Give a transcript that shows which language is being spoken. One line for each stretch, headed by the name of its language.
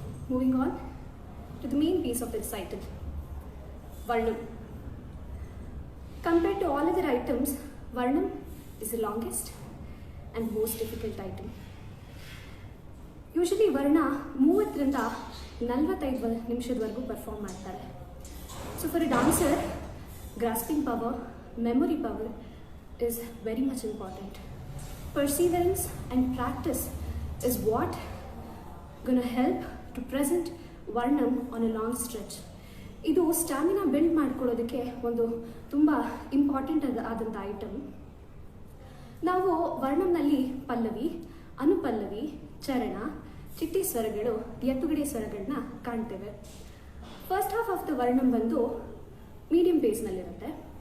English: Moving on to the main piece of this item, Varnam. Compared to all other items, Varnam is the longest and most difficult item.
Kannada: Usually Varna 30ರಿಂದ 45 ನಿಮಿಷದವರೆಗೂ perform ಮಾಡ್ತಾರೆ.
English: So for a dancer, grasping power, memory power is very much important. Perseverance and practice is what gonna help to present Varnam on a long stretch.
Kannada: ಇದು stamina build ಮಾಡ್ಕೊಳ್ಳೋದಕ್ಕೆ ಒಂದು ತುಂಬ important ಆದಂಥ item. ನಾವು ವರ್ಣಂನಲ್ಲಿ ಪಲ್ಲವಿ, ಅನುಪಲ್ಲವಿ, ಚರಣ, ಚಿಟ್ಟಿ ಸ್ವರಗಳು, ಎತ್ತುಗಡೆ ಸ್ವರಗಳನ್ನ ಕಾಣ್ತೇವೆ.
English: first half of the varnam
Kannada: ಬಂದು ಮೀಡಿಯಂ ಪೇಸ್ನಲ್ಲಿರುತ್ತೆ.